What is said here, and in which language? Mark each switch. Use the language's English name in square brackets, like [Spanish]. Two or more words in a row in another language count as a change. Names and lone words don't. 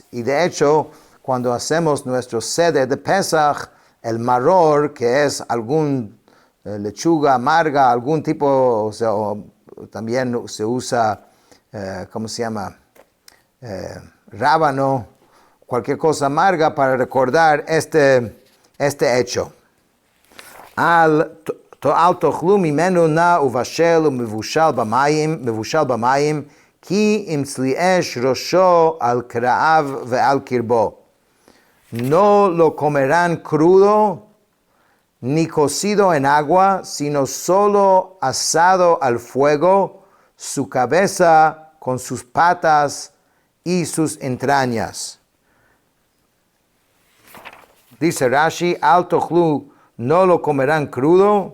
[Spanish] Y de hecho, cuando hacemos nuestro seder de Pesach, el maror, que es algún lechuga amarga, algún tipo, o sea, también se usa, ¿cómo se llama? Rábano, cualquier cosa amarga para recordar este hecho. [Hebrew] Al תאכלו ממנו נא ובשל ומבושל במים, כי אם צלי אש ראשו על קרעיו ועל קרבו. [Spanish] No lo comerán crudo, ni cocido en agua, sino solo asado al fuego, su cabeza con sus patas y sus entrañas. Dice Rashi, [Hebrew] אל תאכלו, [Spanish] no lo comerán crudo.